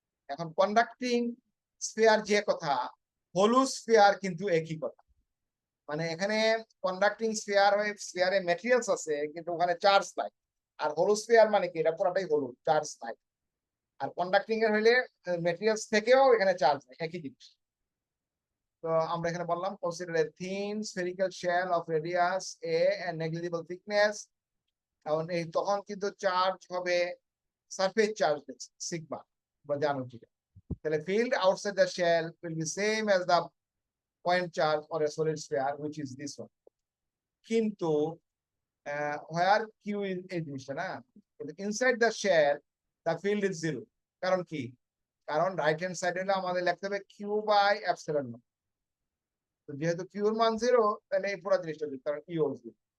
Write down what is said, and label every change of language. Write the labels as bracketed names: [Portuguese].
[Bangla] এখন conducting sphere যে কথা, হলু স্ফিয়ার কিন্তু একই কথা, মানে এখানে কন্ডাক্টিং স্ফিয়ারে ম্যাটেরিয়ালস আছে কিন্তু ওখানে চার্জ নাই, আর হলু স্ফিয়ার মানে কি, এটা পুরোটাই হলু, চার্জ নাই। আর কন্ডাক্টিং এর হইলে ম্যাটেরিয়ালস থেকেও এখানে চার্জ নাই, একই জিনিস। তো আমরা এখানে বললাম [English] consider a thin spherical shell of radius a and negligible thickness [Bangla] এখন এই তখন কিন্তু চার্জ হবে সারফেস চার্জ সিগমা, বা জানো কি, [English] তাহলে field outside the shell will be same as the point charge or a solid sphere, which is this one. [Bangla] কিন্তু [English] where q is [Bangla] এই জিনিসটা না, কিন্তু [English] inside the shell the field is 0। [Bangla] কারণ কি? কারণ রাইট হ্যান্ড সাইডে হলে আমাদের লিখতে হবে q বাই এপসিলন নট। তো যেহেতু q এর মান 0, তাহলে এই পুরো জিনিসটা দিতে, কারণ e ও 0।